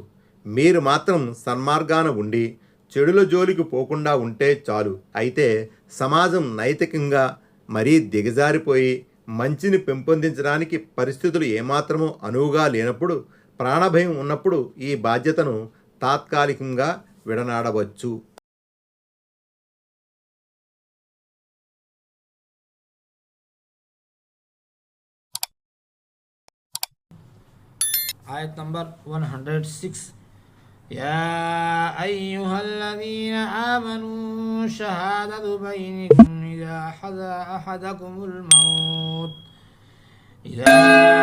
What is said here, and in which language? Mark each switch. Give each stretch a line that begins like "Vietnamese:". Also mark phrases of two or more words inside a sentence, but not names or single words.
Telugu: మీరు మాత్రం సన్మార్గాన ఉండి చెడుల జోలికి పోకుండా ఉంటే చాలు. అయితే సమాజం నైతికంగా మరీ దిగజారిపోయి మంచిని పెంపొందించడానికి పరిస్థితులు ఏమాత్రమూ అనువుగా లేనప్పుడు, ప్రాణభయం ఉన్నప్పుడు ఈ బాధ్యతను తాత్కాలికంగా విడనాడవచ్చు. Ayat number 106.
Arabic: يا أيها الذين آمنوا شهادة بينكم إذا حضر أحدكم الموت